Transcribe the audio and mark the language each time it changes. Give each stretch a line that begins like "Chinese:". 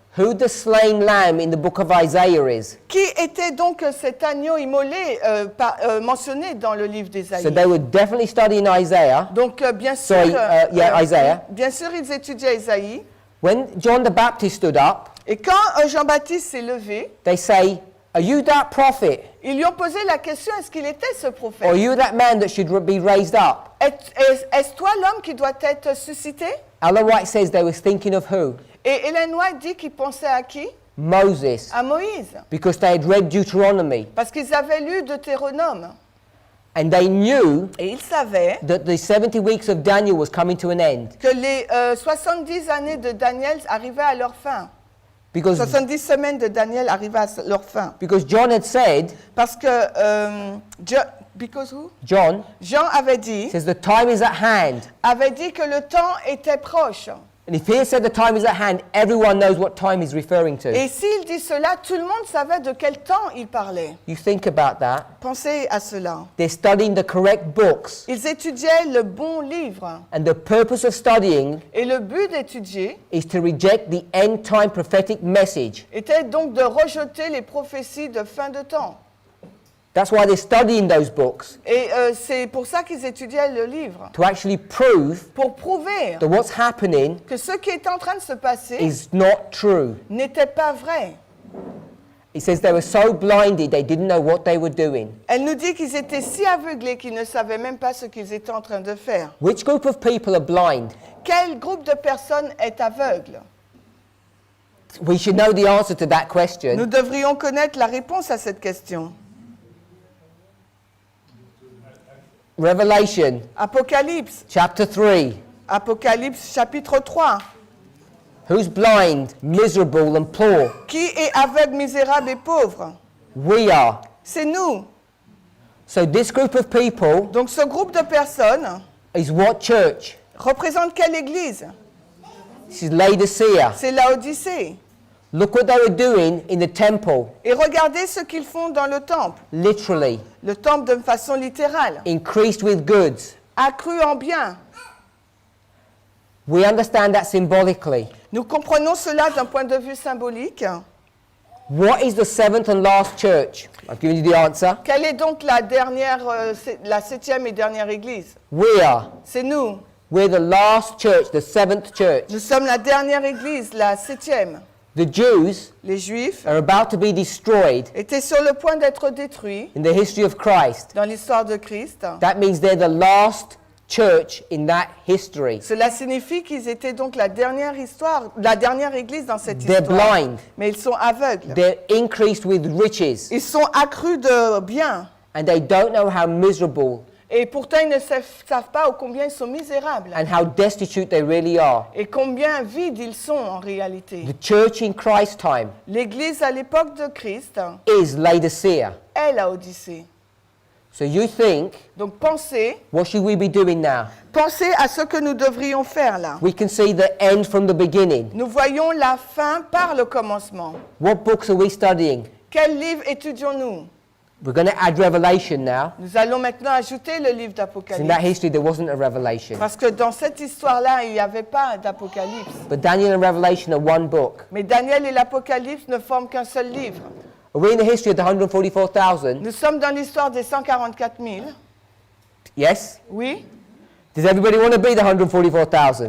English: Who the slain lamb in the book of Isaiah is.
French: Qui était donc cet agneau immolé mentionné dans le livre d'Ésaïe?
English: So they were definitely studying Isaiah.
French: Donc bien sûr,
English: Sorry, Isaiah.
French: bien sûr, ils étudiaient Ésaïe.
English: When John the Baptist stood up,
French: Et quand Jean-Baptiste s'est levé,
English: they say, "Are you that prophet?
French: ils lui ont posé la question, est-ce qu'il était ce
English: Or are
French: prophète?
English: you that man that should be raised up?"
French: Est-ce toi l'homme qui doit être suscité?
English: Ellen White says they were thinking of who?
French: Et Ellen White dit qu'il pensait à qui?
English: Moses.
French: À Moïse.
English: Because they had read Deuteronomy.
French: Parce qu'ils avaient lu Deutéronome.
English: And they knew
French: Et ils savaient
English: that the 70 weeks of Daniel was coming to an end.
French: que les 70 années de Daniel arrivaient à leur fin.
English: Because
French: 70 semaines de Daniel arrivaient à leur fin.
English: John had said,
French: Parce que
English: because who? John
French: Jean avait dit
English: says the time is at hand.
French: que le temps était proche.
English: And if he said the time is at hand, everyone knows what time he's referring to.
French: Et s'il dit cela, tout le monde savait de quel temps il parlait.
English: You think about that.
French: Pensez à cela.
English: They're studying the correct books.
French: Ils étudiaient le bon livre.
English: And the purpose of studying
French: Et le but d'étudier
English: is to reject the end time prophetic message.
French: était donc de rejeter les prophéties de fin de temps.
English: That's why they're studying those books,
French: Et c'est pour ça qu'ils étudiaient le livre.
English: to actually prove
French: Pour prouver
English: that what's happening
French: que ce qui était en train de se passer
English: is not true.
French: n'était pas vrai.
English: It says they were so blinded they didn't know what they were doing.
French: Elle nous dit qu'ils étaient si aveuglés qu'ils ne savaient même pas ce qu'ils étaient en train de faire.
English: Which group of people are blind?
French: Quel groupe de personnes est aveugle?
English: We should know the answer to that
French: Nous
English: question.
French: devrions connaître la réponse à cette question.
English: Revelation
French: Apocalypse,
English: chapter 3.
French: Apocalypse chapitre 3.
English: Who's blind, miserable, and poor?
French: Qui est aveugle, misérable et pauvre?
English: We are.
French: C'est nous.
English: So this group of people
French: Donc ce groupe de personnes
English: is what church?
French: représente quelle église?
English: This is Laodicea.
French: C'est Laodicée.
English: Look what they were doing in the temple,
French: Et regardez ce qu'ils font dans le temple.
English: literally,
French: Le temple de façon littérale.
English: increased with goods.
French: Accru en biens.
English: We understand that symbolically.
French: Nous comprenons cela d'un point de vue symbolique.
English: What is the seventh and last church? I've given you the answer.
French: Quelle est donc la dernière, la septième et dernière église?
English: We are.
French: C'est nous.
English: We're the last church, the seventh church.
French: Nous sommes la dernière église, la septième.
English: The Jews
French: Les Juifs
English: are about to be destroyed
French: étaient sur le point d'être détruits
English: in the history of Christ.
French: dans l'histoire de Christ.
English: That means they're the last church in that history.
French: Cela signifie qu'ils étaient donc la dernière histoire, la dernière église dans cette
English: They're
French: histoire.
English: blind.
French: Mais ils sont aveugles.
English: They're increased with riches.
French: Ils sont accrus de biens.
English: And they don't know how miserable
French: Et pourtant, ils ne savent pas combien ils sont misérables.
English: and how destitute they really are.
French: Et combien vides ils sont en réalité.
English: The church in Christ's time
French: L'église à l'époque de Christ
English: is Laodicea.
French: est Laodicée.
English: So you think,
French: Donc pensez
English: what should we be doing now?
French: à ce que nous devrions faire là.
English: We can see the end from the beginning.
French: Nous voyons la fin par le commencement.
English: What books are we studying?
French: Quel livre étudions-nous?
English: We're going to add Revelation now.
French: Nous allons maintenant ajouter le livre
English: 'Cause in
French: d'Apocalypse.
English: that history, there wasn't a revelation.
French: Parce que dans cette histoire-là, il n'y avait pas d'Apocalypse.
English: But Daniel and Revelation are one book.
French: Mais Daniel et l'Apocalypse ne forment qu'un seul livre.
English: Are we in the history of the 144,000?
French: Nous sommes dans l'histoire des 144 000.
English: Yes?
French: Oui.
English: Does everybody want to be the 144,000?